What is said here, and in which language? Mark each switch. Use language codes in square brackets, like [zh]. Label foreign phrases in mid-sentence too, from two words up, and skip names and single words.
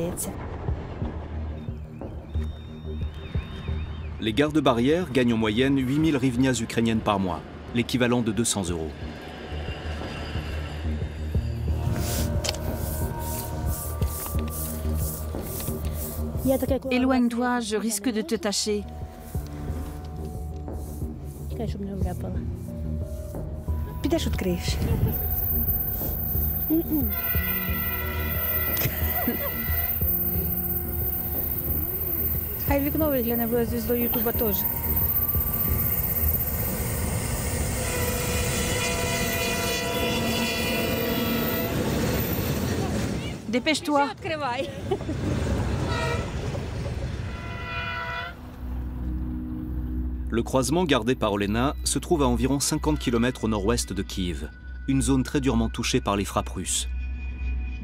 [fr] Les gardes-barrières gagnent en moyenne 8 000 hryvnias ukrainiennes par mois, l'équivalent de 200 €. Éloigne-toi, je risque de te tacher. [uk] Підеш відкриєш. Хай вікно вигляне, буде звіздою Ютуба теж. [fr] Dépêche-toi. [uk] Відкривай. [fr] Le croisement gardé par Olena se trouve à environ 50 km au nord-ouest de Kiev, une zone très durement touchée par les frappes russes.